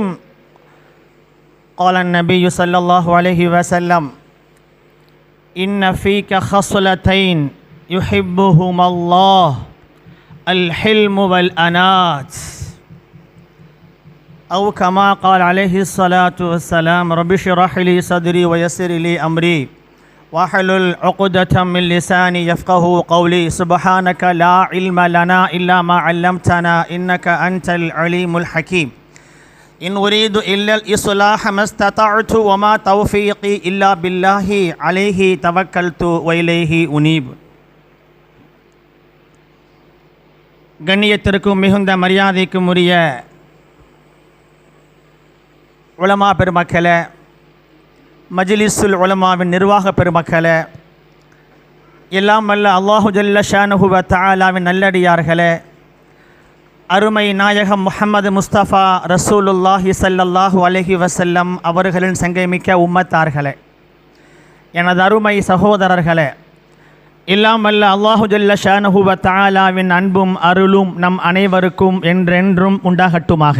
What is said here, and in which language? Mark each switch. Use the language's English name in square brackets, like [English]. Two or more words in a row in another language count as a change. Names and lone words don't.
[Arabic] قال النبي صلى الله عليه وسلم: إن فيك خصلتين يحبهما الله، الحلم والأنات، أو كما قال عليه الصلاة والسلام: رب اشرح لي صدري ويسر لي أمري واحلل عقدة من لساني يفقه قولي. سبحانك لا علم لنا إلا ما علمتنا إنك أنت العليم الحكيم. إن أريد إلا الإصلاح ما استطعت وما توفيقي إلا بالله عليه توكلت وإليه أنيب. [Tamil] கண்ணியத்திற்கும் மிகுந்த மரியாதைக்கும் உரிய உலமா பெருமக்களே, மஜ்லிஸுல் உலமாவின் நிர்வாக பெருமக்களே, எல்லாம் வல்ல [Arabic] الله جل شأنه [Tamil] வ தஆலாவின் நல்லடியார்களே, அருமை நாயகம் [Arabic] محمد مصطفى رسول الله صلى الله عليه وسلم [Tamil] அவர்களின் சங்கைமிக்க உம்மத்தார்களே, எனது அருமை சகோதரர்களே, எல்லாம் வல்ல [Arabic] الله جل شأنه [Tamil] வ தஆலாவின் அன்பும் அருளும் நம் அனைவருக்கும் என்றென்றும் உண்டாகட்டுமாக.